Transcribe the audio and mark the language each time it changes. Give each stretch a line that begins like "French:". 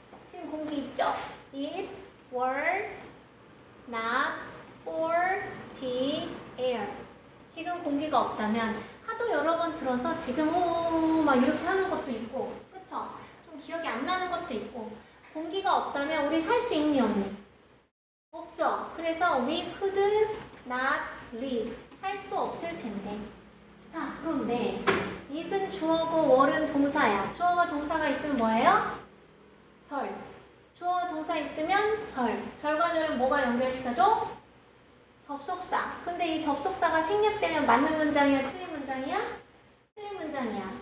Korean: 지금 공기 있죠?
English: If were not for the air.
Korean: 지금 공기가 없다면 하도 여러 번 들어서 지금 막 이렇게 하는 것도 있고 그쵸? 좀 기억이 안 나는 것도 있고 공기가 없다면 우리 살 수 있니 없니? 없죠? 그래서
English: we could not live.
Korean: 살 수 없을 텐데. 자, 그런데 it은 주어고 were는 동사야. 주어가 동사가 있으면 뭐예요? 절. 주어와 동사 있으면 절. 절과 절은 뭐가 연결시켜줘? 접속사. 근데 이 접속사가 생략되면 맞는 문장이야? 틀린 문장이야? 틀린 문장이야.